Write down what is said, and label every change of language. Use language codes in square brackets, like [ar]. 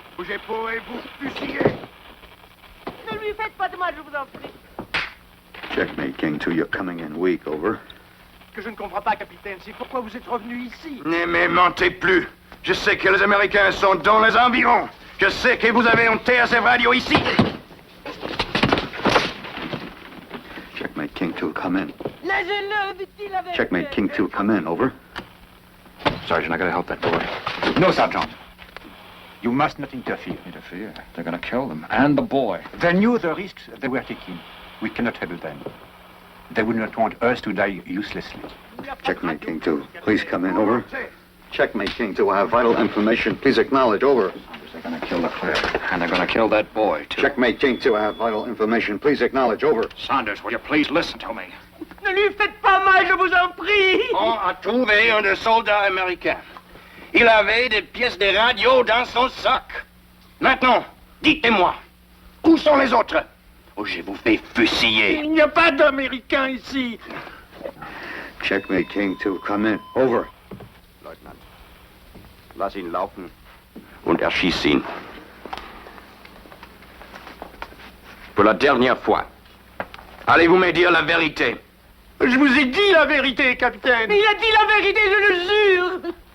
[fr] Bougez pas et vous fusillez. Ne lui faites pas de mal, je vous en prie. [en] Checkmate King 2, you're coming in weak. Over. [fr] Que je ne comprends pas, Capitaine, c'est pourquoi vous êtes revenu ici. Ne me mentez plus. Je sais que les Américains sont dans les environs. Je sais que vous avez une TSF-radio ici. [en] Checkmate King 2, come in. [fr] Nagez-le, dit-il avec... [en] Checkmate King 2, come in. Over. Sergeant, I gotta help that boy. No, Sergeant. You must not interfere. Interfere? They're gonna kill them. And the boy. They knew the risks they were taking. We cannot help them. They would not want us to die uselessly. Checkmate King 2, please come in. Over. Checkmate King 2, I have vital information. Please acknowledge. Over. They're gonna kill Leclerc. And they're gonna kill that boy, too. Checkmate King 2, I have vital information. Please acknowledge. Over. Saunders, will you please listen to me? [fr] Ne lui faites pas mal, je vous en prie. On a trouvé un des soldats américains. Il avait des pièces de radio dans son sac. Maintenant, dites-moi, où sont les autres? Ou je vous fais fusiller. Il n'y a pas d'Américains ici. Checkmate King 2, come in. Over. [de] Leutnant, lass ihn laufen und erschieß ihn. [fr] Pour la dernière fois, allez-vous me dire la vérité? Je vous ai dit la vérité, capitaine. Il a dit la vérité, je le jure.